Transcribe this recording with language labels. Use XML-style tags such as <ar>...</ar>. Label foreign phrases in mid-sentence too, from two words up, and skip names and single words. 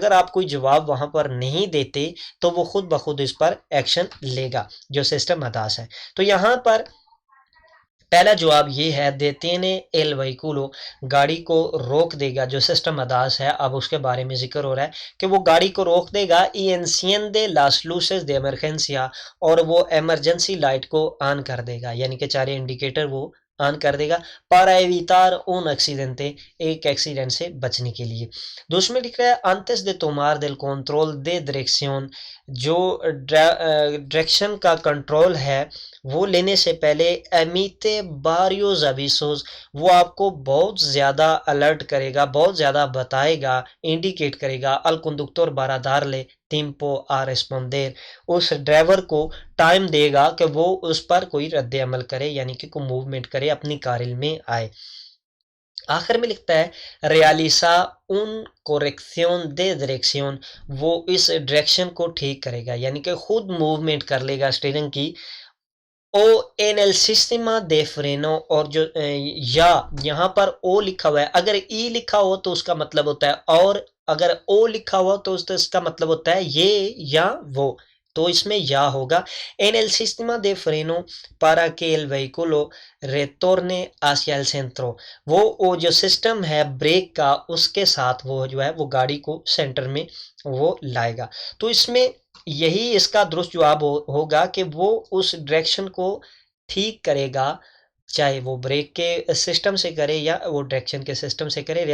<hi>अगर आप कोई जवाब वहां पर नहीं देते तो वो खुद ब खुद इस पर एक्शन लेगा, जो सिस्टम अदास है। तो यहाँ पर पहला जवाब ये है,</hi> <es>detiene el vehículo,</es> <hi>गाड़ी को रोक देगा। जो सिस्टम अदास है अब उसके बारे में जिक्र हो रहा है कि वो गाड़ी को रोक देगा।</hi> <es>y enciende las luces de emergencia,</es> <hi>और वो</hi> <en>emergency light</en> <hi>को ऑन कर देगा, यानी कि चारे इंडिकेटर वो ऑन कर देगा।</hi> <es>para evitar un accidente,</es> <hi>एक एक्सीडेंट से बचने के लिए। दूसरे लिख रहा है</hi> <es>antes de tomar del control de dirección,</es> <hi>जो डायरेक्शन का कंट्रोल है वो लेने से पहले</hi> <es>emite varios avisos,</es> <hi>वो आपको बहुत ज़्यादा अलर्ट करेगा, बहुत ज़्यादा बताएगा, इंडिकेट करेगा।</hi> <es>al conductor para dar le tiempo a responder,</es> <hi>उस ड्राइवर को टाइम देगा कि वो उस पर कोई रद्द अमल करे, यानी कि कोई मूवमेंट करे, अपनी कारिल में आए। आखिर में लिखता है</hi> <es>realiza un corrección de dirección,</es> <hi>वो इस डायरेक्शन को ठीक करेगा, यानी कि खुद मूवमेंट कर लेगा स्टीयरिंग की</hi> <es>o en el sistema de freno,</es> <hi>और जो या यहाँ पर ओ लिखा हुआ है, अगर ई लिखा हो तो उसका मतलब होता है और, अगर ओ लिखा हुआ तो इसका मतलब होता है ये या वो, तो इसमें या होगा।</hi> <es>En el sistema de freno para que el vehículo retorne hacia el centro,</es> <hi>वो जो सिस्टम है ब्रेक का, उसके साथ वो जो है वो गाड़ी को सेंटर में वो लाएगा। तो इसमें यही इसका दुरुस्त जवाब होगा कि वो उस डायरेक्शन को ठीक करेगा, चाहे वो ब्रेक के सिस्टम से करे या वो डायरेक्शन के सिस्टम से करे।</hi>